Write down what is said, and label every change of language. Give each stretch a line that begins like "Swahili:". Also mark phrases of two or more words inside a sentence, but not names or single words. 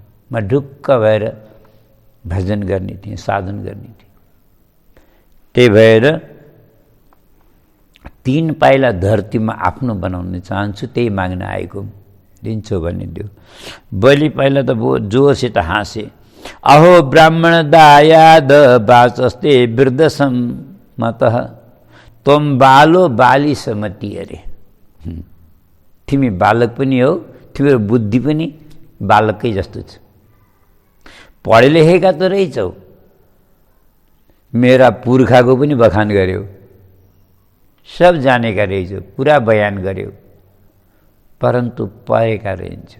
Nepali: म ढुक्क भएर भजन गर्ने थिएँ, साधन गर्ने थिएँ। त्यही भएर 3 पाइला धरतीमा आफ्नो बनाउन चाहन्छु, त्यही माग्न आएको। दिन्छौ भने दियो। बलि पहिला त जोरसित हाँसे।
Sanskrit: अहो ब्राह्मण दायाद वाचस्ते वृद्धसम मतः त्वम बालो बाली समति।
Nepali: अरे तिमी बालक पनि हो, तिम्रो बुद्धि पनि बालकै जस्तो छ। पढे लेखेका त रहेछौ, मेरा पुर्खाको पनि बखान गर्यो, सब जानेका रहेछौ, पुरा बयान गर्यो, परन्तु पढेका रहन्छौ।